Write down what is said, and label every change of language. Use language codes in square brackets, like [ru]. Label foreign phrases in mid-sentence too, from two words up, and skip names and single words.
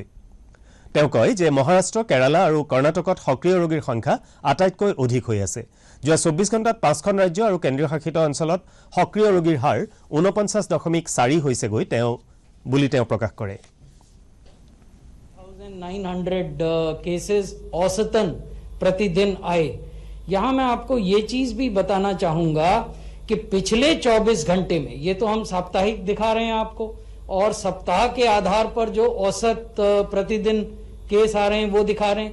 [as] তেওঁ কয় যে মহাৰাষ্ট্ৰ কেৰালা আৰু কৰ্ণাটকত সক্ৰিয় ৰোগীৰ সংখ্যা আটাইতকৈ অধিক হৈ আছে। যোৱা 24 ঘণ্টাত 5খন ৰাজ্য আৰু কেন্দ্ৰীয় শাসিত অঞ্চলত সক্ৰিয় ৰোগীৰ হাৰ 49.4 হৈছেগৈ বুলি তেওঁ প্ৰকাশ কৰে। [hi] 900 केसेस औसतन प्रतिदिन आए। यहाँ मैं आपको ये चीज भी बताना चाहूंगा कि पिछले 24 घंटे में, ये तो हम साप्ताहिक दिखा रहे हैं आपको, और सप्ताह के आधार पर जो औसत प्रतिदिन केस आ रहे हैं वो दिखा रहे हैं।